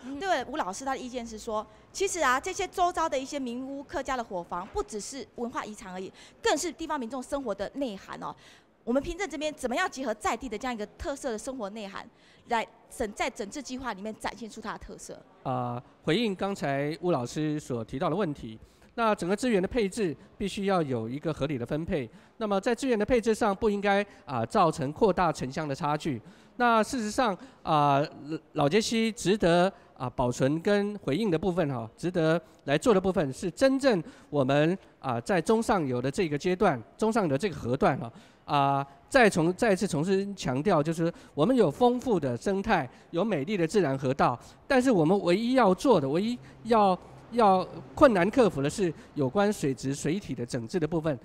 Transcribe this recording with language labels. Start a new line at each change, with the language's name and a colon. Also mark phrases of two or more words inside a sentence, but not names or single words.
Chinese: 對，吳老師他的意見是說，其實這些周遭的一些民屋、客家的伙房，不只是文化遺產而已，更是地方民眾生活的內涵我們平鎮這邊怎麼樣結合在地的這樣一個特色的生活內涵，來在整治計劃裡面展現出它的特色？回應剛才吳老師所提到的問題，那整個資源的配置必須要有一個合理的分配。那麼在資源的配置上，不應該造成擴大城鄉的差距。那事實上老街溪值得保存跟回應的部分值得來做的部分是真正我們在中上游的這個階段，中上游的這個河段再一次重新強調，就是我們有豐富的生態，有美麗的自然河道，但是我們唯一要做的，唯一要困難克服的是有關水質水體的整治的部分。